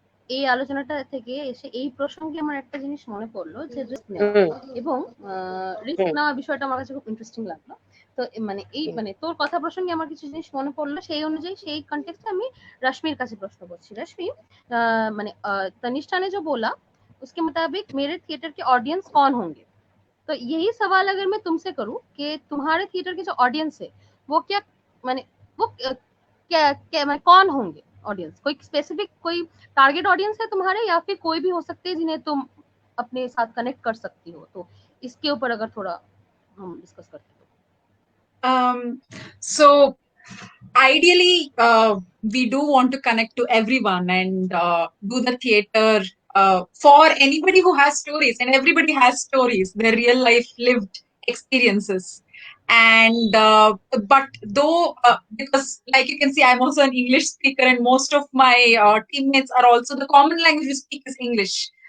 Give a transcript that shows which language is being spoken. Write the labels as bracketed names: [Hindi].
[Bangla] এই আলোচনাটা থেকে এসে এই প্রসঙ্গে আমার একটা জিনিস মনে পড়লো, যে রিস্ক নেওয়া হুম এবং রিস্ক হুম নেওয়া বিষয়টা আমার কাছে খুব ইন্টারেস্টিং লাগলো। তো মানে এই মানে তোর কথা প্রসঙ্গে আমার কিছু জিনিস মনে পড়লো, সেই অনুযায়ী সেই কন্টেক্সটে আমি रश्मिर কাছে प्रश्न করছি। [Hindi] रश्मि, मैंने तनिष्ठा ने जो बोला उसके मुताबिक मेरे थिएटर के ऑडियंस कौन होंगे, तो यही सवाल अगर मैं तुमसे करूं कि तुम्हारे थिएटर के जो ऑडियंस है वो क्या, मैंने वो क्या क्या मैं कौन होंगे ऑडियंस, कोई स्पेसिफिक कोई टारगेट ऑडियंस है तुम्हारे, या फिर कोई भी हो सकते हैं जिन्हें तुम अपने साथ कनेक्ट कर सकती हो, तो इसके ऊपर अगर थोड़ा हम डिस्कस करते हो। [English] So ideally, we do want to connect to everyone and do the theater for anybody who has stories, and everybody has stories, their real life lived experiences. And but though, because like you can see, I'm also an English speaker, and most of my teammates are also, the common language we speak is English.